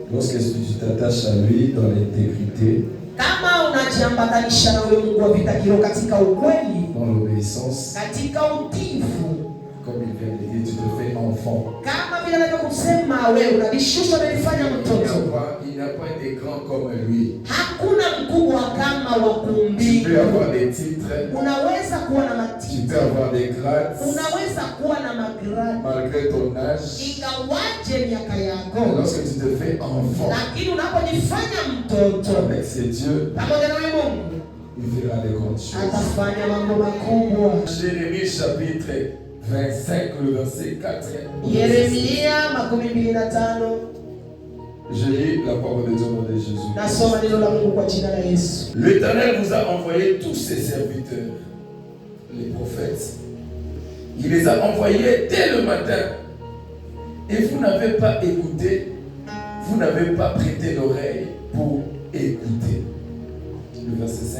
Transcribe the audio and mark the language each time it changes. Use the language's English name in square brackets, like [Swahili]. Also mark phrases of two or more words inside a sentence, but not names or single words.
[French] Lorsque tu t'attaches à lui dans l'intégrité, [Swahili] kama unajiambatanisha na huyo Mungu wa vita kiroho katika ukweli, [French] dans l'obéissance, [Swahili] katika utiifu, [French] comme il vient de dire, tu te fais enfant. [Swahili] kama vile anavyosema wewe unajishusha na kufanya mtoto. [French] Il n'y a pas de grand comme lui. [Swahili] Hakuna mkubwa kama wa kuumbika. [French] Tu peux avoir des titres, [Swahili] unaweza kuwa na [French] tu [Swahili] matiti, [French] peux avoir des grades, [Swahili] unaweza kuwa na magradi [French] malgré ton âge. [Swahili] ingawaje miaka yako. [French] Lorsque tu te fais enfant [Swahili] Lakini unapojifanya mtoto [French] avec ces dieux, [Swahili] pamoja na Mungu, [French] il verra des grandes choses. [Swahili] atafanya mambo makubwa. [French] Jérémie chapitre 25, le verset 4. [Swahili] Yeremia 25. [French] Je lis la parole de Dieu au nom de Jésus. [Swahili] Nasoma neno la Mungu kwa jina la Yesu. [French] L'Éternel vous a envoyé tous ses serviteurs, les prophètes. Il les a envoyés dès le matin. Et vous n'avez pas écouté, vous n'avez pas prêté l'oreille pour écouter. Le verset 5.